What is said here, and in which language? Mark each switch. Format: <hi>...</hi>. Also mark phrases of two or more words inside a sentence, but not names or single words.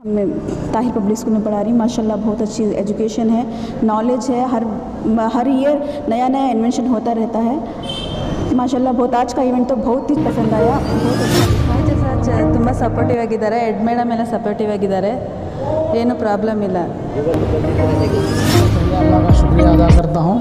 <hi>मैं ताहिर पब्लिक स्कूल में पढ़ा रही हूँ। माशाल्लाह बहुत अच्छी एजुकेशन है, नॉलेज है, हर ईयर नया नया इन्वेंशन होता रहता है। ಮಾಶಾಲ್ಲ बहुत आज का इवेंट तो बहुत ही पसंद आया, बहुत अच्छा।</hi> <kn>ಟೀಚರ್ಸ್ ತುಂಬ ಸಪೋರ್ಟಿವ್ ಆಗಿದ್ದಾರೆ,</kn> <en>head madam</en> <kn>ಎಲ್ಲ ಸಪೋರ್ಟಿವ್ ಆಗಿದ್ದಾರೆ, ಏನು ಪ್ರಾಬ್ಲಮ್ ಇಲ್ಲ।</kn> <hi>अल्लाह का शुक्रिया अदा करता हूँ।</hi>